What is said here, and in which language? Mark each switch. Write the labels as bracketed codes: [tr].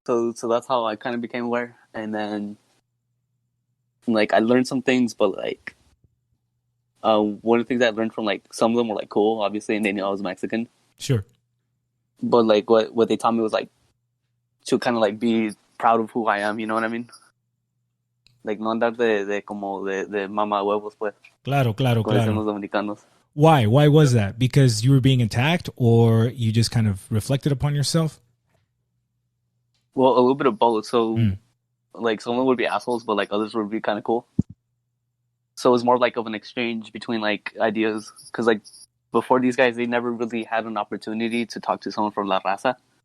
[en] So that's how I kind of became aware. And then like I learned some things, but like one of the things I learned from like some of them were like cool, obviously, and they knew I was Mexican. Sure. But like what they taught me was like to kind of like be proud of who I am. You know what I mean? [es] Like no andar de mama huevos, pues. Claro. Los dominicanos. [en] Why? Why was that? Because you were being attacked, or you just kind of reflected upon yourself? Well, a little bit of both. So, like, some of them would be assholes, but like others would be kind of cool. So it was more like of an exchange between like ideas, because like before these guys, they never really had an opportunity to talk to someone from La Raza,